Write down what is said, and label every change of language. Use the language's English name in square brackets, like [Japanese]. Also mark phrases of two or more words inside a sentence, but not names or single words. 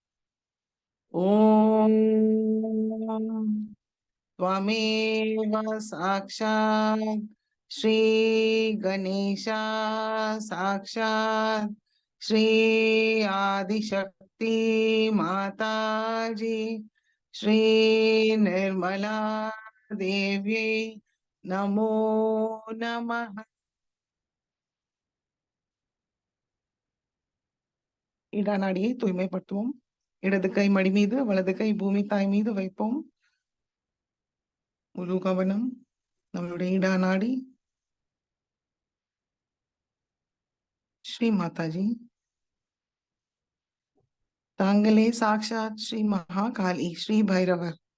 [Sanskrit] ॐ त्वमेव साक्षात् श्री गणेशा साक्षात् श्री आदिशक्ति माताजी श्री निर्मला देव्यै नमो नमः। [Tamil] இடநாடியை தூய்மைப்படுத்துவோம். இடது கை மடி மீது வலது கை பூமி தாய் மீது வைப்போம். முழு கவனம் நம்மளுடைய இடநாடி. ஸ்ரீ மாதாஜி, தாங்களே சாக்ஷாத் ஸ்ரீ மகாகாளி ஸ்ரீ பைரவர்.